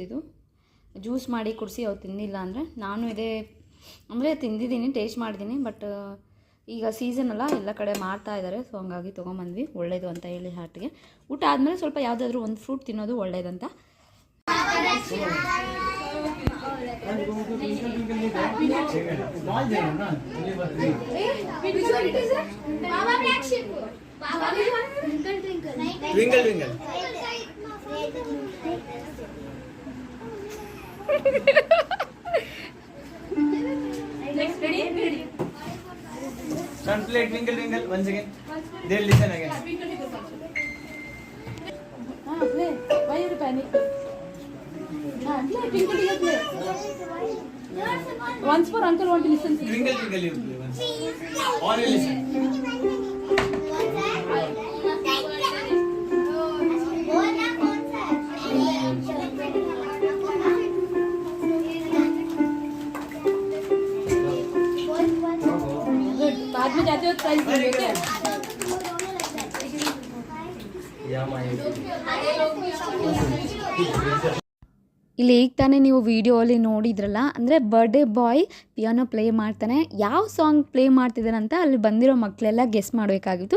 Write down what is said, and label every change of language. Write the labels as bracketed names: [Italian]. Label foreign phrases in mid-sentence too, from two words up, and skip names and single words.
[Kannada] ಇದು ಜ್ಯೂಸ್ ಮಾಡಿ ಕುಡಿಸಿ ಅವ್ರು ತಿಂದಿಲ್ಲ ಅಂದರೆ. ನಾನು ಇದೇ ಅಂದರೆ ತಿಂದಿದ್ದೀನಿ, ಟೇಸ್ಟ್ ಮಾಡಿದ್ದೀನಿ. ಬಟ್ ಈಗ ಸೀಸನ್ ಅಲ್ಲ, ಎಲ್ಲ ಕಡೆ ಮಾಡ್ತಾ ಇದ್ದಾರೆ. ಸೊ ಹಂಗಾಗಿ ತೊಗೊಂಬಂದ್ವಿ, ಒಳ್ಳೇದು ಅಂತ ಹೇಳಿ ಹಾರ್ಟ್ಗೆ. ಊಟ ಆದಮೇಲೆ ಸ್ವಲ್ಪ ಯಾವುದಾದ್ರೂ ಒಂದು ಫ್ರೂಟ್ ತಿನ್ನೋದು ಒಳ್ಳೇದಂತ. [English] Twinkle twinkle. Next, ready? Son, play twinkle twinkle once again. Then listen again. Play. Why you panic? Play. Twinkle, play. Once for uncle want to listen. Twinkle twinkle you play once. Or you listen. [Hindi] बाद में जाते हो प्राइज देंगे [Kannada] ಇಲ್ಲಿ ಈಗ ತಾನೇ ನೀವು ವಿಡಿಯೋಲಿ ನೋಡಿದ್ರಲ್ಲ, ಅಂದರೆ [English] birthday boy piano play [Kannada] ಮಾಡ್ತಾನೆ. ಯಾವ ಸಾಂಗ್ ಪ್ಲೇ ಮಾಡ್ತಿದ್ದಾನೆ ಅಂತ ಅಲ್ಲಿ ಬಂದಿರೋ ಮಕ್ಕಳೆಲ್ಲ ಗೆಸ್ ಮಾಡಬೇಕಾಗಿತ್ತು.